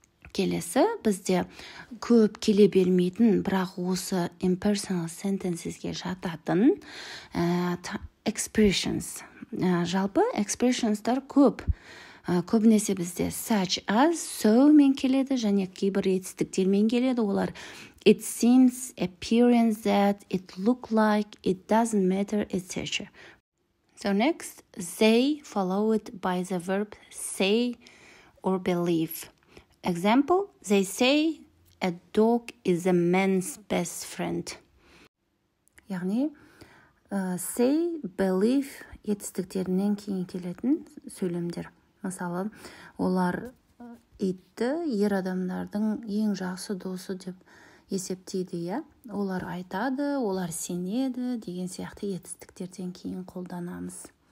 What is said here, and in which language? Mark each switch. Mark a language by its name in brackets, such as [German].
[Kazakh] Келесі бізде көп келе бермейтін, бірақ осы impersonal sentences'ге жататын expressions. Жалпы expressions'тар көп. Көбінесе бізде such as, so мен келеді, және кейбір етістіктермен келеді. Олар [English] it seems, appearance that, it look like, it doesn't matter, etc. So next, they followed by the verb say or believe. Example, they say a dog is a man's best friend. [Kazakh] Яғни, say, believe етістіктерінен кейін келетін сөйлемдер. Мысалы, олар итті ер адамдардың ең жақсы досы деп есептейді, иә? Олар айтады, олар сенеді деген сияқты етістіктерден кейін қолданамыз.